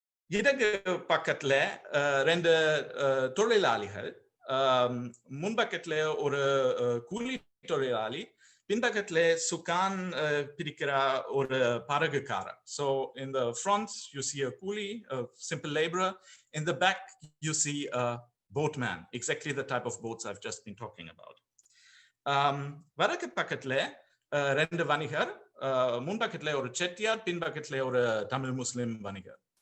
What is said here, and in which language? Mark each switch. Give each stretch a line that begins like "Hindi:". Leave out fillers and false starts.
Tamil: இடது பக்கத்துல 2 தொழிலாளிகள், முன்பக்கத்துல ஒரு கூலி தொழிலாளி, பின்பக்கத்துல சுகான் பிடிக்கிற ஒரு படகுக்காரர்.
English: So in the front you see a coolie, a simple laborer. In the back you see a boatman, exactly the type of boats I've just been talking about.
Tamil: வடக்கு பக்கத்துல 2 வணிகர், முன்பக்கத்துல ஒரு செட்டியார், பின்பக்கத்துல ஒரு தமிழ் முஸ்லிம் வணிகர்.